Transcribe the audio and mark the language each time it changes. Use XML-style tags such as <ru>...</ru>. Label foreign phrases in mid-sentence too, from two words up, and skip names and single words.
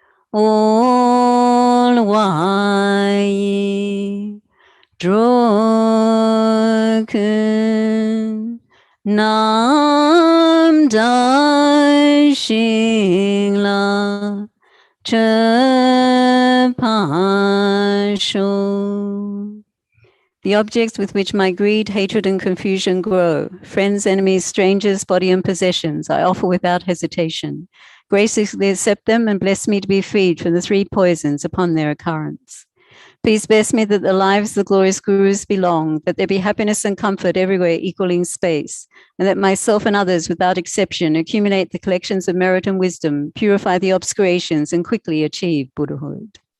<en>all wai droken nam dai shing la che pa sho. The objects with which my greed, hatred, and confusion grow, friends, enemies, strangers, body, and possessions, I offer without hesitation. Graciously accept them and bless me to be freed from the three poisons upon their occurrence. Please bless me that the lives the glorious gurus belong, that there be happiness and comfort everywhere equaling space, and that myself and others without exception accumulate the collections of merit and wisdom, purify the obscurations, and quickly achieve Buddhahood.</en>